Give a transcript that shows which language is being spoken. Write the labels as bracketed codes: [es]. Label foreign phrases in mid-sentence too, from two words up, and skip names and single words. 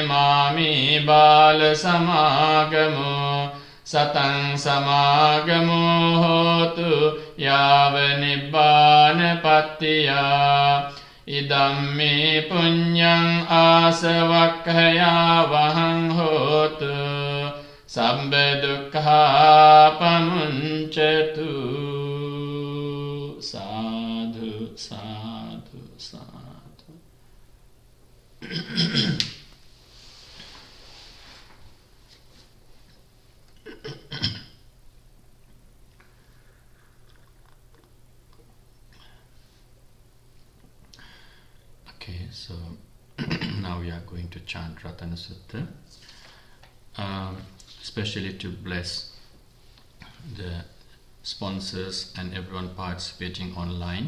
[pi] mami bala samagamo satang samagamo hotu yava nibbana pattiya idamme punyang asavakkaya vahang hotu sabba dukkha pamuncatu sadhu sadhu sadhu. [en] Okay, so now we are going to chant Ratana Sutta, especially to bless the sponsors and everyone participating online.